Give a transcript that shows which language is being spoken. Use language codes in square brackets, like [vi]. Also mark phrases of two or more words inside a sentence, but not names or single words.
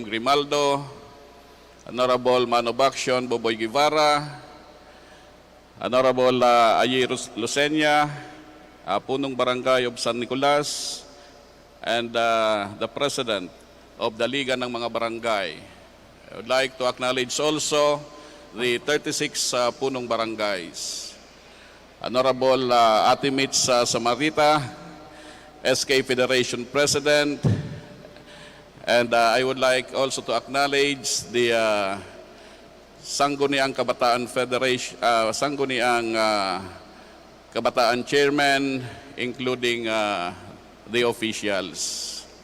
[en] Grimaldo, Honorable Manobaction Boboy Guevara, Honorable Ayi Lucena, Punong Barangay of San Nicolas, and the President of the Liga ng mga Barangay. I would like to acknowledge also the 36 Punong Barangays. Honorable Ate Mitch Samarita, SK Federation President, and I would like also to acknowledge the Sangguniang Kabataan Federation, Sangguniang Kabataan Chairman, including the officials.